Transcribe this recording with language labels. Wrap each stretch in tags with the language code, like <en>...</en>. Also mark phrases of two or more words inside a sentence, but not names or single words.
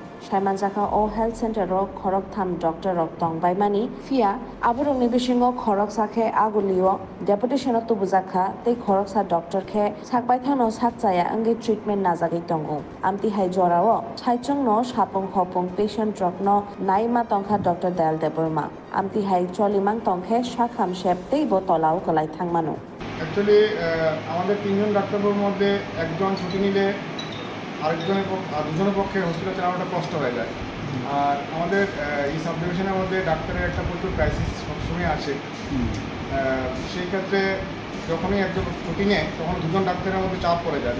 <trp>Shaimanjaka o</trp> <en>Health Center</en> <trp>o khorok tham doctor rok tongbai mani fia aborok ni bisingo khorok sakhe agulio deputation o tubujaka tei khorok sa doctor khe sakbai thano sakchaya angi treatment najagui tongo. Amti hai jorao saichung no sapung hopung patient rok no naima tongkha Dr. Dayal Deborma. Amti hai cholimang tongkhe shakham shep tei bo tolao kalai thangmano.</trp> <bn>অ্যাকচুয়ালি আমাদের তিনজন ডাক্তারবাবুর মধ্যে একজন ছুটি নিলে দুজনের পক্ষে হসপিটাল চালানোটা কষ্ট হয়ে যায়। আর আমাদের এই</bn> <en>sub division</en> <bn>মধ্যে ডাক্তারের একটা প্রচুর ক্রাইসিস সবসময় আছে। সেই ক্ষেত্রে যখনই একজন ছুটি নেয় তখন দুজন ডাক্তারের মধ্যে চাপ পড়ে যায়।</bn>